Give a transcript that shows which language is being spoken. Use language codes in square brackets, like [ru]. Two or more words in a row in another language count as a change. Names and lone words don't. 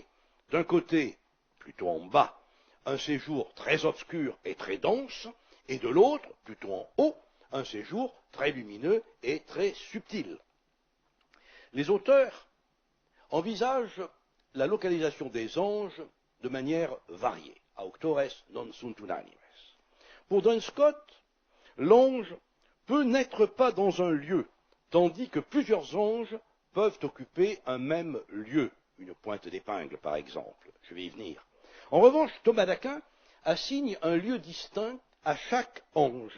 [fr] D'un côté, plutôt en bas, un séjour très obscur et très dense, et de l'autre, plutôt en haut, un séjour très lumineux et très subtil. Les auteurs envisagent la localisation des anges de manière variée. [la] Auctores non sunt unanimes. [fr] Pour Duns Scott, l'ange peut n'être pas dans un lieu, tandis que plusieurs anges peuvent occuper un même lieu, une pointe d'épingle par exemple. Je vais y venir. En revanche, Thomas d'Aquin assigne un lieu distinct à chaque ange.